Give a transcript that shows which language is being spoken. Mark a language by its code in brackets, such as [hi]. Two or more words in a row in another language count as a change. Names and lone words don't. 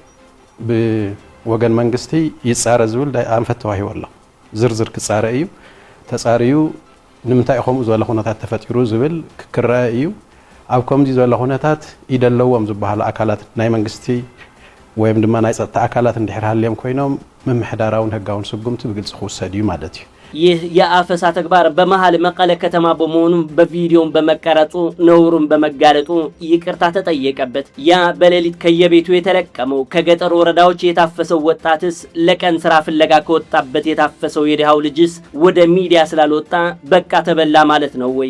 [ti] ብወገን መንግስቲ ይጻረ ዝብል ኣንፈት ተዋሂቡ ኣሎ። ዝርዝር ክጻረ እዩ ተጻሪዩ ንምንታይ ከምኡ ዝበለ ኩነታት ተፈጢሩ ዝብል ክክረአ እዩ። ኣብ ከምዚ ዝበለ ኩነታት ይደለዎም ዝበሃሉ አካላት ናይ መንግስቲ ወይም ድማ ናይ ጸጥታ አካላት እንድሕር ሃልዮም ኮይኖም ምምሕዳራውን ህጋውን ስጉምቲ ብግልጽ ክውሰድ እዩ ማለት እዩ። [am] ይህ የአፈሳ ተግባር በመሃል መቀለ ከተማ በመሆኑ በቪዲዮን በመቀረጹ ነውሩን በመጋለጡ ይቅርታ ተጠየቀበት። ያ በሌሊት ከየቤቱ የተለቀመው ከገጠር ወረዳዎች የታፈሰው ወጣትስ ለቀን ስራ ፍለጋ ከወጣበት የታፈሰው የድሃው ልጅስ ወደ ሚዲያ ስላልወጣ በቃ ተበላ ማለት ነው ወይ?